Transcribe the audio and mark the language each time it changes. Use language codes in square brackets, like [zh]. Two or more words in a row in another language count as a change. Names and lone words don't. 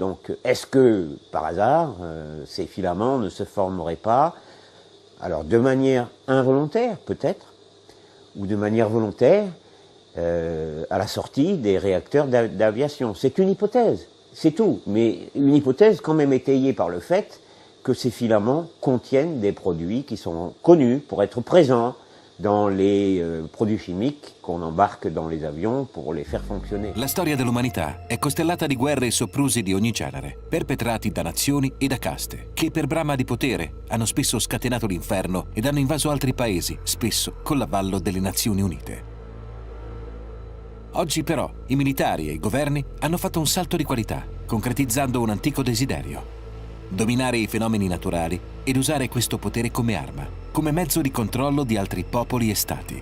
[fr] Donc, est-ce que, par hasard, ces filaments ne se formeraient pas, alors de manière involontaire, peut-être, ou de manière volontaire, à la sortie des réacteurs d'aviation? C'est une hypothèse, c'est tout. Mais une hypothèse quand même étayée par le fait que ces filaments contiennent des produits qui sont connus pour être présents dans les produits chimiques qu'on embarque dans les avions pour les faire fonctionner. [it] La storia dell'umanità è costellata di guerre e soprusi di ogni genere, perpetrati da nazioni e da caste, che per brama di potere hanno spesso scatenato l'inferno ed hanno invaso altri paesi, spesso con l'avallo delle Nazioni Unite. Oggi però i militari e i governi hanno fatto un salto di qualità, concretizzando un antico desiderio: dominare i fenomeni naturali ed usare questo potere come arma, come mezzo di controllo di altri popoli e stati.